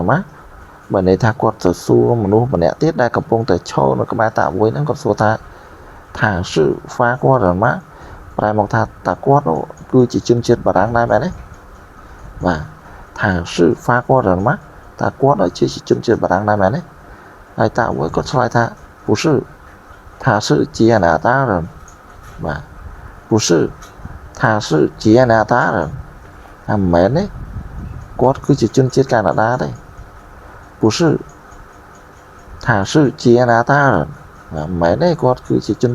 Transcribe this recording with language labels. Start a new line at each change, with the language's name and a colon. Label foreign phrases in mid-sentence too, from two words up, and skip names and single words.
Khmer: ម៉ាបើន័យថាគាត់ទៅសួរមនុស្សម្នាក់ទៀតដែលកំពុងតែឈរនៅក្បែរតាវ៉ៃហ្នឹងគាត់សួរថាស៊ឺ ហ្វាកួររ៉ាន់ម៉ាប្រែមកថាតើគាត់គឺជាជនជាតិបារាំងដែរមែនទេបាទថា ស៊ឺហ្វាកួររ៉ាន់ម៉ាតើគាត់ជាជនជាតិបារាំងដែរមែនទេហើយតាវ៉ៃគាត់ឆ្លើយថា
Chinese: 不是他是加拿大人
Khmer: បាទ
Chinese: 不是他是加拿大人
Khmer: ថាមិនមែនទេគាត់គឺជាជនជាតិកាណាដាទេ
Chinese: 不是他是加拿大人
Khmer: មិនមែនទេគាត់គឺជាជន